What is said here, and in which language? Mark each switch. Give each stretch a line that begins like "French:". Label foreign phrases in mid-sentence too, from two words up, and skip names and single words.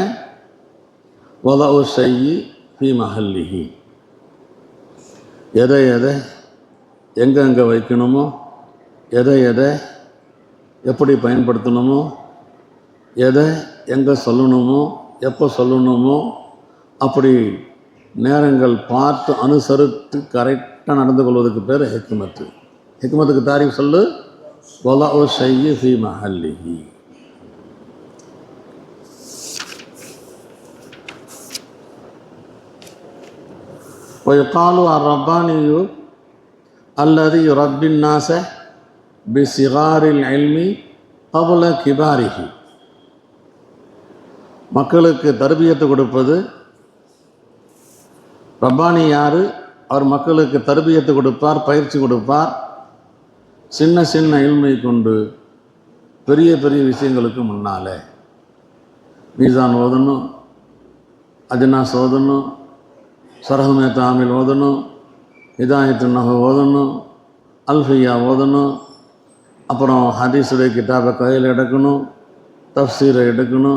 Arabic: وضع الشيء في محله,
Tamil: எதை எங்கெங்கே வைக்கணுமோ, எதை எப்படி பயன்படுத்தணுமோ, எதை எங்கே சொல்லணுமோ, எப்போ சொல்லணுமோ, அப்படி நேரங்கள் பார்த்து அனுசரித்து கரெக்டாக நடந்து கொள்வதற்கு பேர் ஹிக்மத்து. ஹிக்மத்துக்கு தாரீஃப் சொல்லு,
Arabic: وضع الشيء في محله. ويقال الرباني الذي يربي الناس بصغار العلم قبل كباره.
Tamil: மக்களுக்கு தர்பியத்து கொடுப்பது ரப்பானி யார்? அவர் மக்களுக்கு தர்பியத்து கொடுப்பார், பயிற்சி கொடுப்பார். சின்ன சின்ன இல்மை கொண்டு பெரிய பெரிய விஷயங்களுக்கு முன்னால் மீசான் ஓதணும், அஜ்னாஸ் ஓதணும், சரஹுமே தாமில் ஓதணும், ஹிதாயத்து நஹு ஓதணும், அல்ஃபியா ஓதணும், அப்புறம் ஹதீஸுடைய கிதாபை கையில் எடுக்கணும், தஃப்சீரை எடுக்கணும்.